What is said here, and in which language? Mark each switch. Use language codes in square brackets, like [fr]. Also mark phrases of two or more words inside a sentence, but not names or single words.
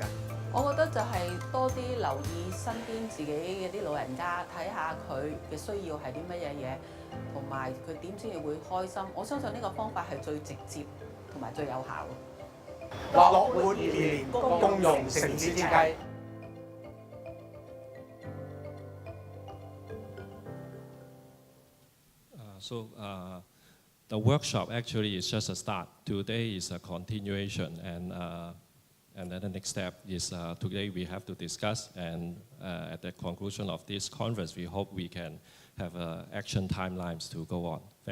[yue] 我覺得就係多啲留意身邊自己嘅啲老人家，睇下佢嘅需要係啲乜嘢嘢，同埋佢點先至會開心。我相信呢個方法係最直接同埋最有效嘅。樂活2年共融城市設計。 [en] So the workshop actually is just a start. Today is a continuation, and then the next step is today we have to discuss, and at the conclusion of this conference, we hope we can have action timelines to go on.